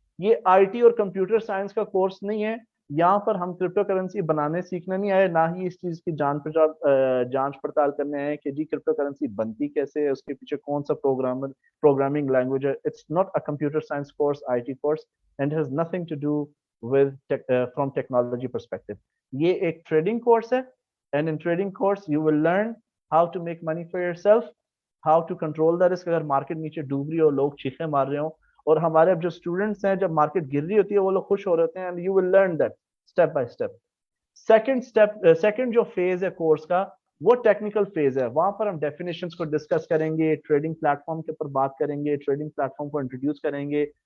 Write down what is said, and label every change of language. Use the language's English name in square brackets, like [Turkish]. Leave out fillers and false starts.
[Urdu] یہ I T اور computer science کا کورس نہیں ہے. یہاں پر ہم کرپٹو کرنسی بنانے سیکھنے نہیں آئے, نہ ہی اس چیز کی جانچ پڑتال کرنے آئے کہ جی کرپٹو کرنسی بنتی کیسے ہے, اس کے پیچھے کون سا پروگرامنگ لینگویج ہے. [English] It's not a computer science course, I T course, and has nothing to do with from technology perspective. [Urdu] یہ ایک ٹریڈنگ کورس ہے, [English] and in trading course you will learn how to make money for yourself, how to control the risk. [Urdu] اگر market نیچے ڈوب رہی ہو, لوگ چیخیں مار رہے ہوں, اور ہمارے اب جو اسٹوڈنٹس ہیں جب مارکیٹ گر رہی ہوتی ہے وہ لوگ خوش ہو رہے ہوتے ہیں, [English] and you will learn that step by step. [Urdu] Second جو فیز ہے کورس کا وہ ٹیکنیکل فیز ہے. وہاں پر ہم ڈیفینیشنز کو ڈسکس کریں گے, ٹریڈنگ پلیٹ فارم کے اوپر بات کریں گے, ٹریڈنگ پلیٹ فارم کو انٹروڈیوس کریں گے.